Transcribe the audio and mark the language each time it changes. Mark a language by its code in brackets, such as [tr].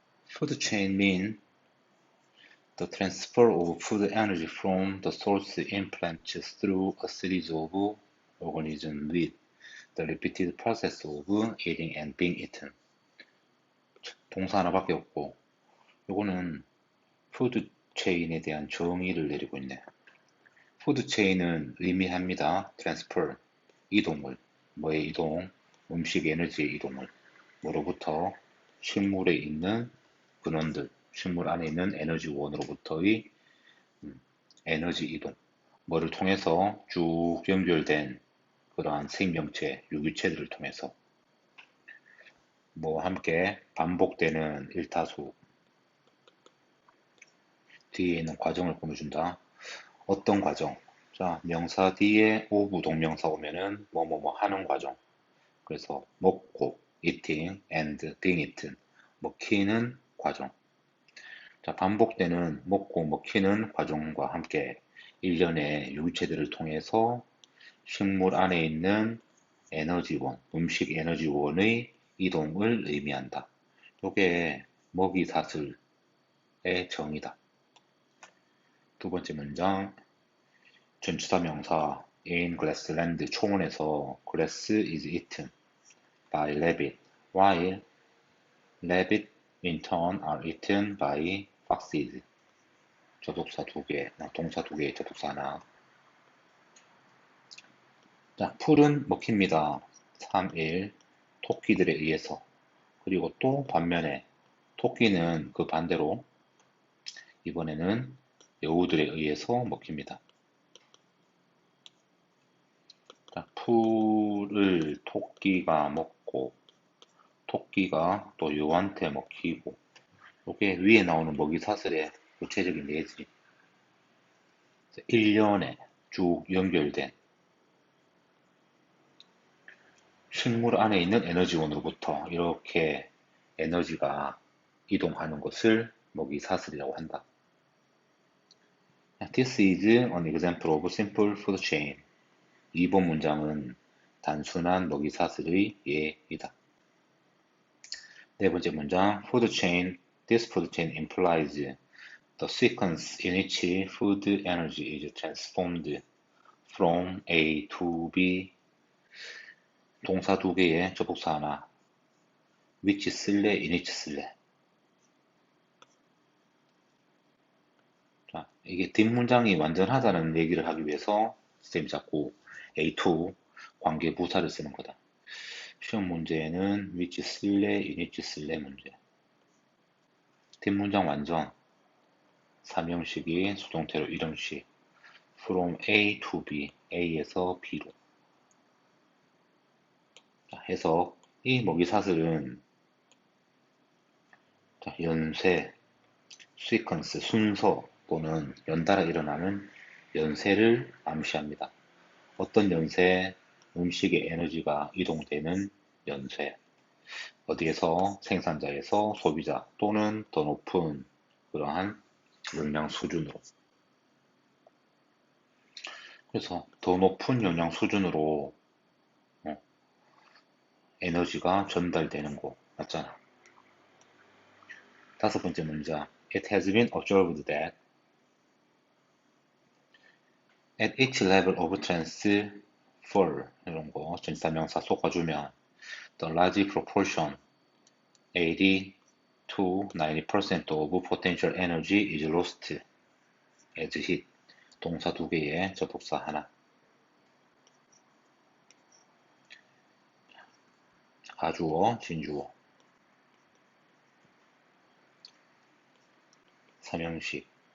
[en] Food chain mean the transfer of food energy from the source in plants through a series of organisms with the repeated process of eating and being eaten. [ko] 동사 하나밖에 없고, 요거는 푸드 체인에 대한 정의를 내리고 있네요. 푸드 체인은 의미합니다. transfer, 이동을. 뭐의 이동? 음식 에너지의 이동을. 뭐로부터? 식물에 있는 근원들, 식물 안에 있는 에너지원으로부터의 에너지 이동. 뭐를 통해서 쭉 연결된 그러한 생명체, 유기체들을 통해서 뭐 함께 반복되는 일타수 뒤에 있는 과정을 보여준다. 어떤 과정? 자, 명사 뒤에 오부 동명사 오면은 뭐뭐뭐 하는 과정. 그래서 먹고, [en] eating and being eaten. [ko] 먹히는 과정. 자, 반복되는 먹고 먹히는 과정과 함께 일련의 유기체들을 통해서 식물 안에 있는 에너지원, 음식 에너지원의 이동을 의미한다. 이게 먹이사슬의 정의다. 두 번째 문장, 전치사 명사 [en] in grassland [ko] 초원에서 [en] grass is eaten by rabbit, while rabbit in turn are eaten by foxes. [ko] 접속사 두 개, 동사 두 개, 접속사 하나. 자, 풀은 먹힙니다. 3일 토끼들에 의해서. 그리고 또 반면에 토끼는 그 반대로 이번에는 여우들에 의해서 먹힙니다. 자, 풀을 토끼가 먹고 토끼가 또 여우한테 먹히고 이게 위에 나오는 먹이사슬의 구체적인 예지. 일련에 쭉 연결된 식물 안에 있는 에너지원으로부터 이렇게 에너지가 이동하는 것을 먹이사슬이라고 한다. [en] This is an example of simple food chain. [ko] 이번 문장은 단순한 먹이사슬의 예이다. 네 번째 문장, food chain. [en] This food chain implies the sequence in which food energy is transformed from A to B. [ko] 동사 두 개에 접속사 하나. which 쓸래, in which 쓸래. 자, 이게 뒷문장이 완전하다는 얘기를 하기 위해서 쌤이 자꾸 A2 관계 부사를 쓰는 거다. 시험 문제에는 which 쓸래, in which 쓸래 문제. 뒷문장 완전. 삼형식이 수동태로 이름식. [en] from A to B, [ko] A에서 B로. 자, 해석. 이 먹이사슬은 자, 연쇄, 시퀀스, 순서 또는 연달아 일어나는 연쇄를 암시합니다. 어떤 연쇄? 음식의 에너지가 이동되는 연쇄. 어디에서? 생산자에서 소비자 또는 더 높은 그러한 영양 수준으로. 그래서 더 높은 영양 수준으로 에너지가 전달되는 곳 맞잖아. 다섯 번째 문장. [en] It has been observed that at each level of transfer [ko] 이런 거 전치사명사 쏟아주면 [en] the large proportion 80 to 90% of potential energy is lost as heat. [ko] 동사 두 개에 접속사 하나. 가주어, 진주어. 삼형식.